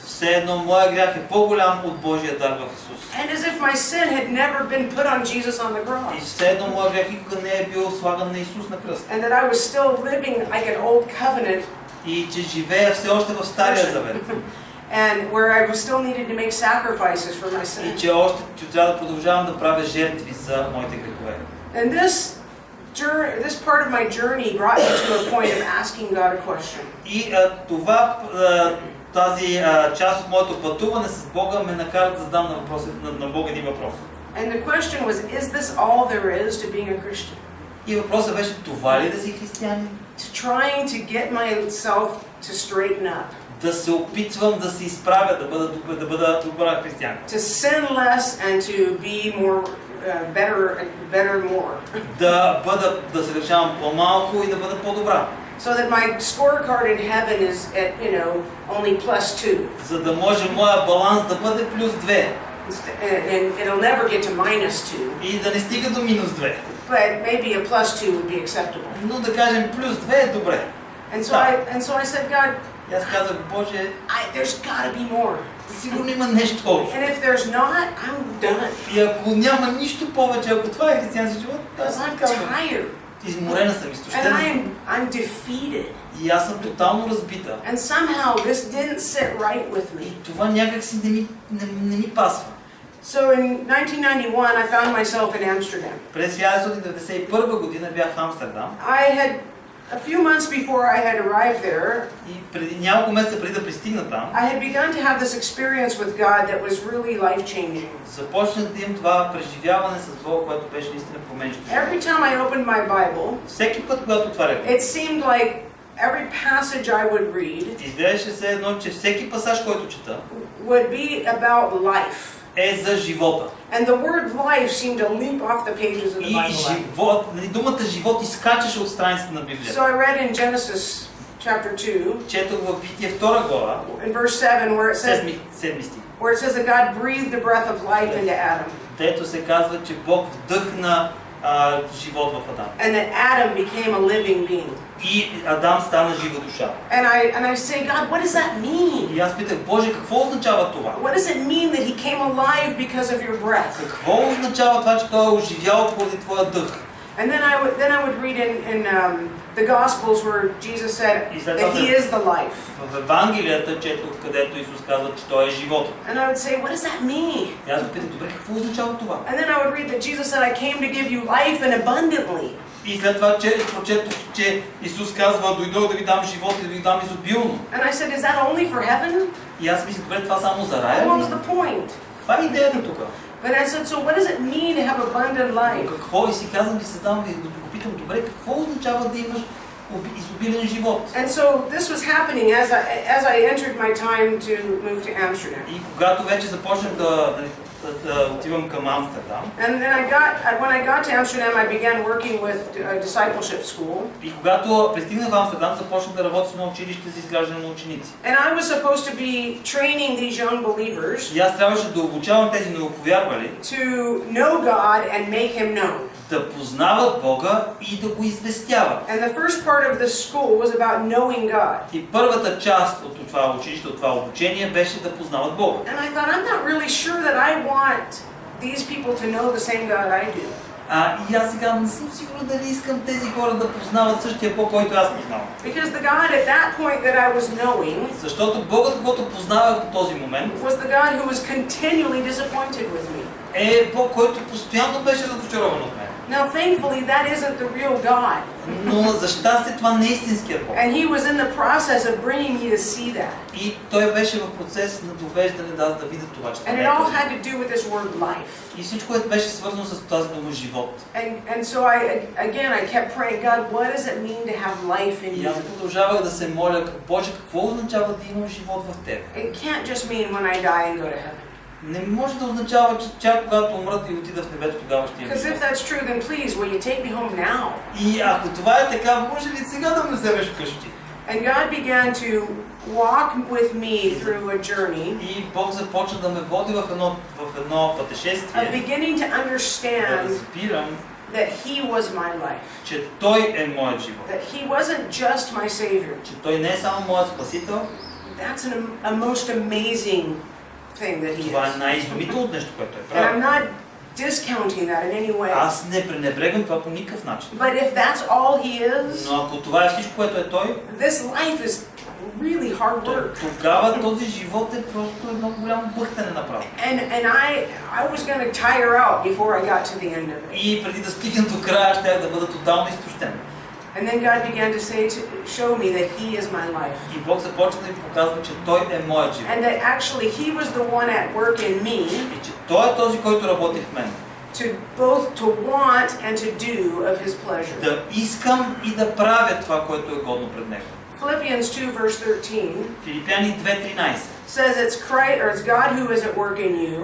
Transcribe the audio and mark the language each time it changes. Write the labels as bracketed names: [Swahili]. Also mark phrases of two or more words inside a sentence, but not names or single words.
[Bulgarian] Все едно моя грях е по-голям от Божия дар в Исус. [English] And as if my sin had never been put on Jesus on the [Bulgarian] И [English] cross. [Bulgarian] все едно моя грях никога не е бил слаган на Исус на кръста. [English] And that I was still living like an old covenant. [Bulgarian] И че живея все още в Стария Завет. [English] And where I was still needed to make sacrifices for my sin. [Bulgarian] И че още трябва да продължавам да правя жертви за моите грехове. [English] And this part of my journey brought me to a point of asking God a question. [Bulgarian] И тази част от моето пътуване с Бога ме накара да задам на Бога един въпрос. [English] And the question was, is this all there is to being a Christian? [Bulgarian] И въпросът беше, това ли да си християнин? [English] To trying to get myself to straighten up. [Bulgarian] Да се опитвам да се изправя, да бъда добра християнка. [English] To sin less and to be more better more. [Bulgarian] Да се грешавам по-малко и да бъда по-добра. [English] So that my scorecard in heaven is at, only +2. [Bulgarian] За да може моя баланс да бъде +2. [English] And it'll never get to -2. [Bulgarian] И да не стига до -2. [English] But maybe a +2 would be acceptable. [Bulgarian] Но да кажем +2 е добре. [English] And so I said, God, [Bulgarian] И аз казах, Боже, [English] there's got to be more. [Bulgarian] сигурно има нещо още. [English] And if there's not, I'm done. [Bulgarian] И ако няма нищо повече, ако това е християнски живот, аз [English] Because I'm [Bulgarian] казвам. [English] tired. [Bulgarian] Изморена съм, [English] And [Bulgarian] изтощена. [English] I'm defeated. [Bulgarian] И аз съм тотално разбита. [English] And somehow this didn't sit right with me. [Bulgarian] И това някак си не ми пасва. [English] So in 1991, I found myself in Amsterdam. [Bulgarian] През 1991 година бях в Амстердам. [English] A few months before I had arrived there, [Bulgarian] И преди няколко месеца преди да пристигна там, [English] I had begun to have this experience with God that was really life-changing. [Bulgarian] започнах да имам това преживяване с Бога, което беше наистина променящо. [English] Every time I opened my Bible, [Bulgarian] Всеки път, когато отварях, [English] it seemed like every passage I would read [Bulgarian] изглеждаше все едно, че всеки пасаж, който чета, [English] would be about life. [Bulgarian] е за живота. [English] And the word life seemed to leap off the pages of the [Bulgarian] И [English] Bible. [Bulgarian] живот, думата живот изкачаше от страницата на Библията. [English] So I read in Genesis chapter 2, [Bulgarian] Четох в Битие 2 глава, [English] in verse 7, where [Bulgarian] седми стих, [English] it says that God breathed the breath of life into Adam. [Bulgarian] Дето се казва, че Бог вдъхна живот в Адам. [English] And that Adam became a living being. [Bulgarian] И Адам стана жива душа. [English] And I say, God, what does that mean? [Bulgarian] И аз питах, Боже, какво означава това? [English] What does it mean that he came alive because of your breath? [Bulgarian] Какво означава това, че той е оживял поради твоя дъх? [English] And then I would read in the Gospels where Jesus said that he is the life. [Bulgarian] В Евангелията четох, където Исус казва, че той е живота. [English] And I would say, what does that mean? [Bulgarian] И аз го питах, добре, какво означава това? [English] And then I would read that Jesus said, I came to give you life and abundantly. [Bulgarian] И след това прочетох, че Исус казва, дойдох да ви дам живот и да ви дам изобилно. [English] And I said, is that only for heaven? [Bulgarian] И аз мисля, добре, това само за рая. [English] What was the point? [Bulgarian] Каква е идеята тук? [English] But I said, so what does it mean to have abundant life? [Bulgarian] Какво? И си казвам, и се задавам и го питам, добре, какво означава да имаш изобилен живот? [English] And so this was happening as I entered my time to move to Amsterdam. [Bulgarian] И когато вече започнах да отивам към Амстердам. [English] And then when I got to Amsterdam, I began working with a discipleship school. [Bulgarian] И когато пристигнах в Амстердам, започнах да работя с едно училище за изграждане на ученици. [English] And I was supposed to be training these young believers [Bulgarian] И аз трябваше да обучавам тези новоповярвали [English] to know God and make Him known. [Bulgarian] Да познават Бога и да го известяват. [English] And the first part of the school was about knowing God. [Bulgarian] И първата част от това училище, от това обучение беше да познават Бога. [English] And I thought, I'm not really sure that I want these people to know the same God I do. [Bulgarian] И аз сега не съм сигурен дали искам тези хора да познават същия Бог, който аз познавам. [English] Because the God at that point that I was knowing, [Bulgarian] защото Богът, който познавах до този момент, [English] was the God who was continually disappointed with me. [Bulgarian] Е Бог, който постоянно беше разочарован от мен. [English] Now, thankfully, that isn't the real God. [Bulgarian] Но за щастие това не е истинският Бог. [English] And He was in the process of bringing me to see that. [Bulgarian] И той беше в процес на довеждане да видя това, че това [English] And [Bulgarian] не [English] it [Bulgarian] е [English] all [Bulgarian] този. [English] had to do with this word life. [Bulgarian] И всичко беше свързано с тази дума живот. [English] And so I kept praying, God, what does it mean to have life in [Bulgarian] И [English] you? [Bulgarian] аз продължавах да се моля, Боже, какво означава да имам живот в Тебе? [English] It can't just mean when I die and go to heaven. [Bulgarian] Не може да означава, че чак когато умрат и отида в небето, тогава ще имам [English] Because if [Bulgarian] живот. [English] that's true, then please, will you take me home now? [Bulgarian] И ако това е така, може ли сега да ме вземеш вкъщи? [English] And God began to walk with me through a journey [Bulgarian] И Бог започна да ме води в едно [English] of [Bulgarian] пътешествие. [English] beginning to [Bulgarian] Да [English] understand [Bulgarian] разбирам, [English] that He was my life. [Bulgarian] че Той е моят живот. [English] That He wasn't just my Savior. [Bulgarian] Че Той не е само моят спасител. [English] That's a most amazing thing that He [Bulgarian] Това е [English] is. [Bulgarian] най-изумителното нещо, което е [English] And I'm [Bulgarian] правил. [English] not discounting that in any way. [Bulgarian] Аз не пренебрегвам това по никакъв начин. [English] But if that's all He is, [Bulgarian] Но ако това е всичко, което е Той, [English] this life is really hard work. [Bulgarian] тогава този живот е просто едно голямо бъхтане направо. [English] And I was going to tire out before I got to the end of it. [Bulgarian] И преди да стигнем до края, ще да бъда тотално изтощен. [English] And then God began to show me that He is my life. [Bulgarian] И Бог започна да ми показва, че Той е моят живот. [English] And that actually He was the one at work in me [Bulgarian] И че Той е този, който работи в мен. [English] to both to want and to do of His pleasure. [Bulgarian] Да искам и да правя това, което е годно пред Него. [English] Philippians 2 verse 13 [Bulgarian] Филипяни 2:13. [English] says it's Christ or it's God who is at work in you,